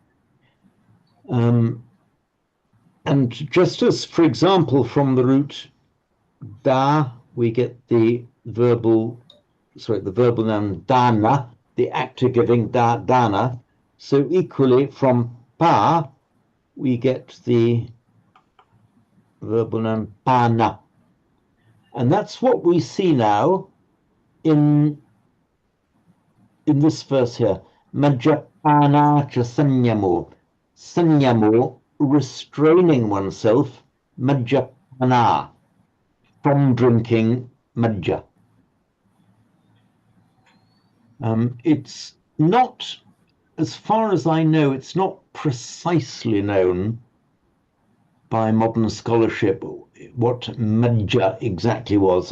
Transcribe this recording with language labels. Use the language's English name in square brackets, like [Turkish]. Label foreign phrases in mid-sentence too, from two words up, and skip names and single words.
[English] And just as, for example, from the root da, we get the verbal noun dana, the actor giving dana. So equally from pa, we get the verbal noun pana. And that's what we see now in this verse here. [Pali] Majapana cha sanyamo. [English] Sanyamo, restraining oneself, majapana, from drinking majja. It's not, as far as I know, it's not precisely known by modern scholarship what majja exactly was.